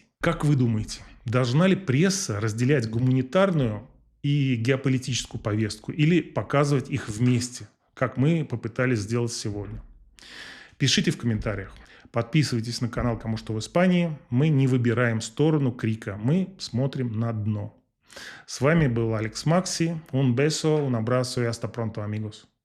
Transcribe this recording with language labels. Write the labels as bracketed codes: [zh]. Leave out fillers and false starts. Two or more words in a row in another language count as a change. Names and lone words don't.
[ru] Как вы думаете, должна ли пресса разделять гуманитарную и геополитическую повестку или показывать их вместе, как мы попытались сделать сегодня? Пишите в комментариях. Подписывайтесь на канал «Кому что в Испании». Мы не выбираем сторону крика, мы смотрим на дно. С вами был Алекс Макси. [es] Un beso, un abrazo y hasta pronto, amigos.